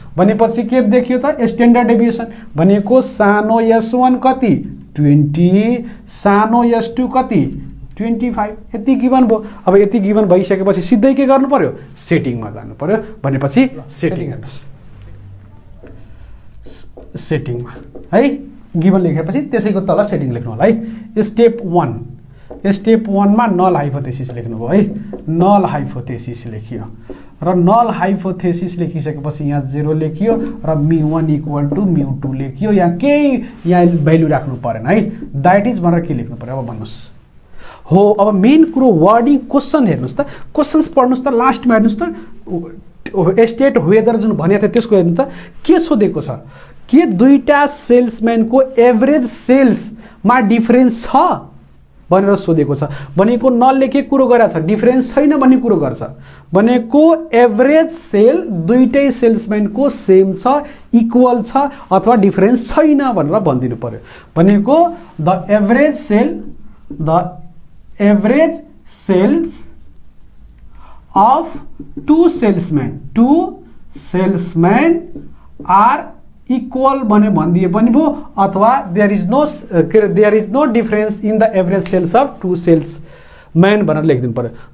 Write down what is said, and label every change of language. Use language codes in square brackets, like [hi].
[ne] भनेपछि के देखियो त, स्ट्यान्डर्ड डेभिएसन भनेको सानो S1 कति 20, सानो S2 कति 25, यति गिभन भयो। अब यति गिभन भइसकेपछि सिधै के गर्नु पर्यो, सेटिङमा जानु पर्यो। भनेपछि सेटिङ हेर्नुहोस्, सेटिङमा है गिभन लेखेपछि त्यसैको तल सेटिङ लेख्नु होला है। स्टेप 1, स्टेप 1 मा नल हाइपोथेसिस लेख्नुभयो है। नल हाइपोथेसिस लेखियो र नल हाइपोथेसिस लेखिसकेपछि यहाँ 0 लेखियो र μ1 = μ2 लेखियो। यहाँ केही यहाँ भ्यालु राख्नु परेन है। द्याट इज भनेर के लेख्नु पर्यो अब भन्नुहोस्। हो, अब मेन कुरो वर्डिङ क्वेसन हेर्नुहोस् त, क्वेसन्स पढ्नुहोस् त, लास्टमा हेर्नुहोस् त, स्टेट वेदर जुन भनेको थियो त्यसको हेर्नु त के सोधेको छ, के दुईटा सेल्सम्यानको एभरेज सेल्समा डिफरेन्स छ भनेर सोधेको छ। भनेको नलले के कुरो गरेछ, डिफरेन्स छैन भन्ने कुरो गर्छ। भनेको एभरेज सेल दुईटै सेल्सम्यानको सेम छ, इक्वल छ अथवा डिफरेन्स छैन भनेर भनिदिनु पर्यो। भनेको [en] the average sales of two salesmen are equal [ne] भने भनिदिए पनि भयो, अथवा [en] there is no difference in the average sales of two salesmen [ne] भनेर लेखिदिनु पर्यो।